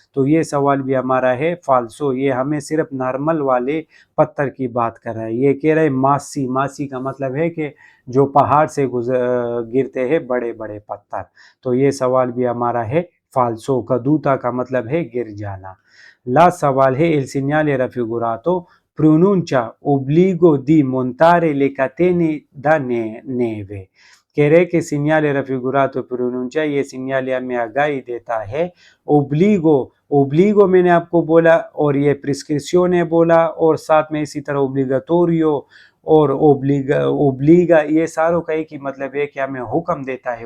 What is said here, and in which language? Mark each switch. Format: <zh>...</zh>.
<hi>तो ये सवाल भी हमारा है फाल्सो, ये हमें सिर्फ नॉर्मल वाले पत्थर की बात कर रहा है। ये कह रहे मासी, मासी का मतलब है कि जो पहाड़ से गिरते हैं बड़े बड़े पत्थर। तो ये सवाल भी हमारा है फाल्सो, कदूता का मतलब है गिर जाना। लास्ट सवाल है,</hi> <it>il segnale raffigurato pronuncia obbligo di montare le catene da neve।</it> <hi>कह रहे कि सिग्नल रफिगुरातो प्रोनुncia, ये सिग्नल हमें आगाही देता है, ओब्लिगो, ओब्लिगो मैंने आपको बोला, और ये प्रिस्क्रिप्शन बोला, और साथ में इसी तरह ओब्लिगाटोरियो और ओब्लिगा, ये सारों का एक ही मतलब है कि हमें हुक्म देता है।</hi>